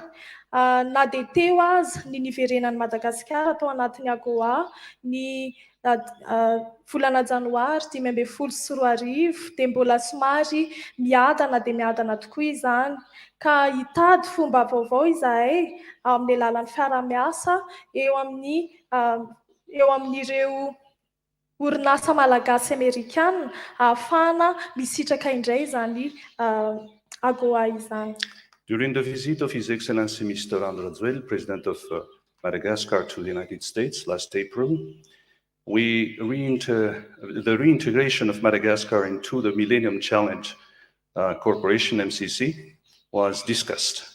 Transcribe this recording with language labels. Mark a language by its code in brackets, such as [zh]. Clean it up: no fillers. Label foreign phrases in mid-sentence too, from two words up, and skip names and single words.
[mg] Na dia teo aza ny niverenan'i Madagasikara atao anatin'ny AGOA ny volana janoary 2024 dia mbola somary miadana dia miadana tokoa izany, ka hitady fomba vaovao izahay amin'ny alalan'ny fiara-miasa eo amin'ireo orinasa malagasy amerikana ahafahana misitraka indray izany AGOA izany. [en] During the visit of His Excellency Mr. Rajoelina, President of Madagascar, to the United States last April, the reintegration of Madagascar into the Millennium Challenge Corporation, MCC, was discussed.